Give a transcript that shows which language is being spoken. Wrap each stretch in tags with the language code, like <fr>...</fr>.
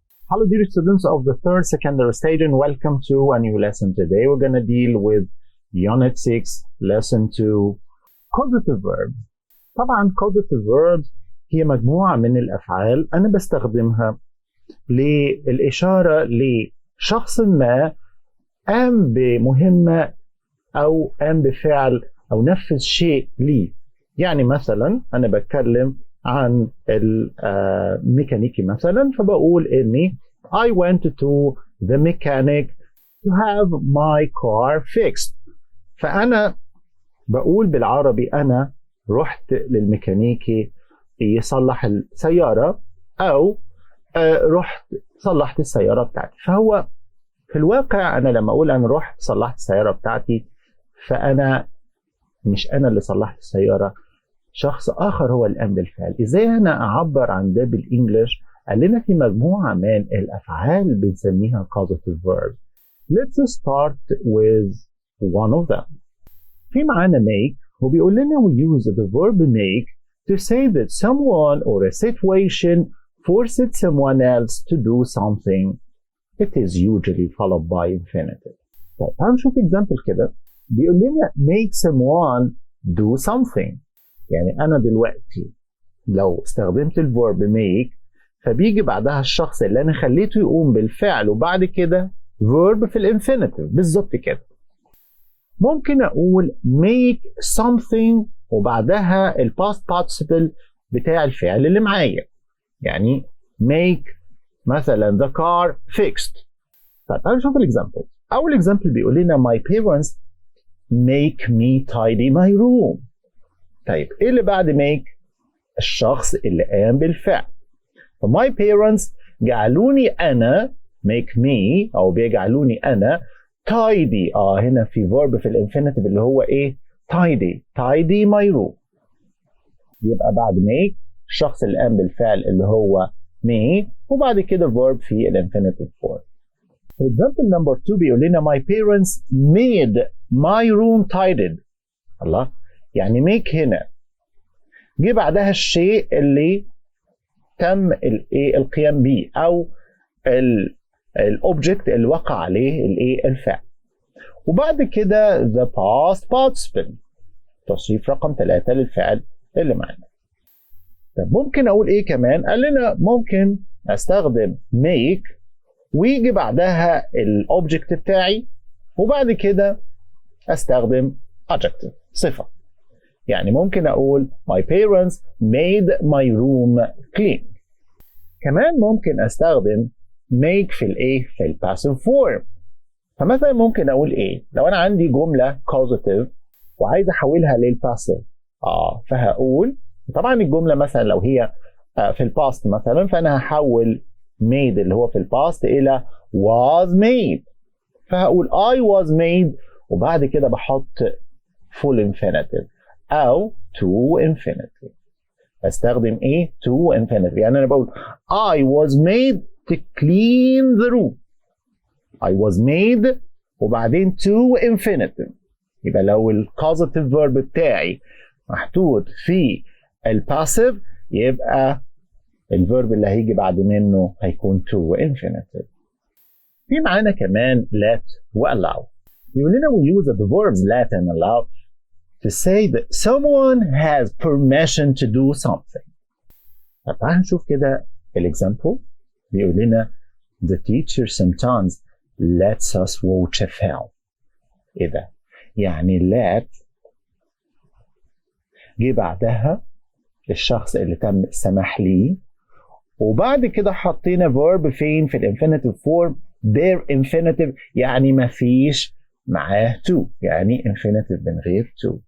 <en>Hello dear students of the third secondary stage and welcome to a new lesson. Today we're going to deal with unit 6 lesson 2 causative verbs.</en> <ar>طبعا causative verbs هي مجموعة من الأفعال أنا بستخدمها للإشارة لشخص ما قام بمهمة أو قام بفعل أو نفذ شيء لي. يعني مثلا أنا بتكلم عن الميكانيكي مثلا فبقول إني</ar> <en>I went to the mechanic to have my car fixed.</en> <ar>فأنا بقول بالعربي أنا رحت للميكانيكي يصلح السيارة أو رحت صلحت السيارة بتاعتي. فهو في الواقع أنا لما أقول أنا رحت صلحت السيارة بتاعتي فأنا مش أنا اللي صلحت السيارة، شخص آخر هو اللي قام بالفعل. إزاي أنا أعبر عن ده بالإنجليش؟ قال لنا في مجموعة من الأفعال بنسميها causative verbs.</ar> <en>Let's start with one of them.</en> <ar>في معانا</ar> <en>make</en> <ar>وبيقول لنا</ar> <en>we use the verb make to say that someone or a situation forced someone else to do something. It is usually followed by infinitive.</en> <ar>طيب هنشوف example كده. بيقول لنا</ar> <en>make someone do something.</en> <ar>يعني أنا دلوقتي لو استخدمت الverb make فبيجي بعدها الشخص اللي أنا خليته يقوم بالفعل وبعد كده verb في الانفينيتيف بالظبط كده. ممكن أقول make something وبعدها past participle بتاع الفعل اللي معايا.</ar> <en>يعني make مثلا the car fixed.</en> <ar>طيب تعالوا نشوف الإكزامبل. أول إكزامبل بيقول لنا</ar> <en>my parents make me tidy my room.</en> <ar>طيب إيه اللي بعد make؟ الشخص اللي قام بالفعل. فماي parents جعلوني أنا</ar> <en>make me</en> <ar>أو بيجعلوني أنا tidy. هنا في verb في الانفينيتيف اللي هو إيه؟</ar> <en>tidy my room.</en> <ar>يبقى بعد make الشخص اللي قام بالفعل اللي هو me وبعد كده verb في الانفينيتيف form.</ar> <en>example number 2</en> <ar>بيقول لنا</ar> <en>my parents made my room tidied.</en> <ar>الله، يعني make هنا جه بعدها الشيء اللي تم القيام به او الاوبجكت اللي وقع عليه الفعل. وبعد كده the past participle تصريف رقم 3 للفعل اللي معنا. طب ممكن اقول ايه كمان؟ قال لنا ممكن استخدم make ويجي بعدها الاوبجكت بتاعي وبعد كده استخدم adjective صفة. يعني ممكن أقول</ar> <en>my parents made my room clean.</en> <ar>كمان ممكن أستخدم make في الإيه؟ في الباسيف فورم. فمثلا ممكن أقول إيه؟ لو أنا عندي جملة causative وعايز أحولها للباسيف فهقول طبعا الجملة مثلا لو هي في الباست مثلا فأنا هحول made اللي هو في الباست إلى was made. فهقول</ar> <en>I was made</en> <ar>وبعد كده بحط</ar> <en>full infinitive أو to infinitive.</en> <ar>أستخدم إيه؟</ar> <en>to infinitive.</en> <ar>يعني أنا بقول</ar> <en>I was made to clean the room. I was made وبعدين to infinitive.</en> <ar>يبقى لو الcausative verb بتاعي محطوط في الباسيف يبقى الverb اللي هيجي بعد منه هيكون to infinitive. في معانا كمان let وallow. يقول لنا</ar> <en>we use the verbs let and allow to say that someone has permission to do something.</en> <ar>طب تعالوا نشوف كده الإكزامبل. بيقول لنا</ar> <en>the teacher sometimes lets us watch a film.</en> <ar>إيه ده؟ يعني let جه بعدها الشخص اللي تم السماح ليه وبعد كده حطينا verb فين؟ في الانفينيتيف form their infinitive يعني مفيش معاه to يعني infinitive من غير to.</ar>